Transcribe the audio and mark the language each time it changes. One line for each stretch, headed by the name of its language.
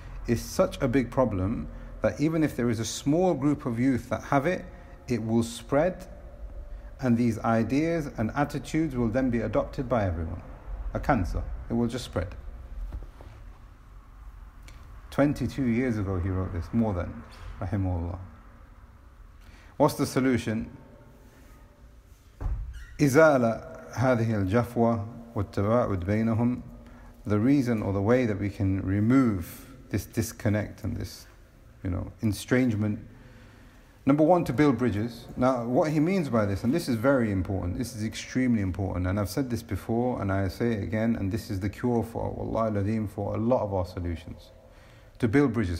English: It's such a big problem that even if there is a small group of youth that have it, it will spread, and these ideas and attitudes will then be adopted by everyone. A cancer. It will just spread. 22 years ago he wrote this, more than, rahimahullah. What's the solution?
Arabic: إزالة هذه الجفوة والتباعد بينهم.
English: The reason or the way that we can remove this disconnect and this, you know, estrangement. Number one, to build bridges. Now, what he means by this, and this is very important, this is extremely important, and I've said this before, and I say it again, and this is the cure for,
Arabic: wallahi al-azim,
English: for a lot of our solutions. To build bridges.